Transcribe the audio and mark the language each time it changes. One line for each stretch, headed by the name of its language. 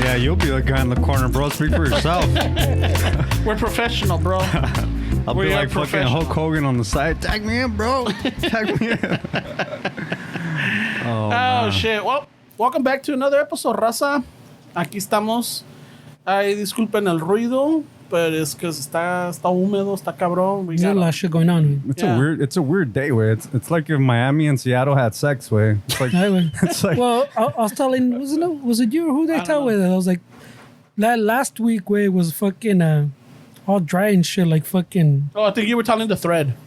English: Yeah, you'll be the guy in the corner, bro. Speak for yourself. We're professional, bro. I'll be like fucking Hulk Hogan on the side. Tag me in, bro. Tag me in. Oh, shit. Well, welcome back to another episode, raza.
Spanish: Aquí estamos. Ay, disculpen el ruido, pero es que está húmedo, está cabrón.
English: There's a lot of shit going on, güey. It's a weird day, way. It's like if Miami and Seattle had sex, way. It's like, it's like Well, I was telling, was it you or who they tell with? I was like, last week, way was fucking all dry and shit, like fucking. Oh, I think you were telling the thread.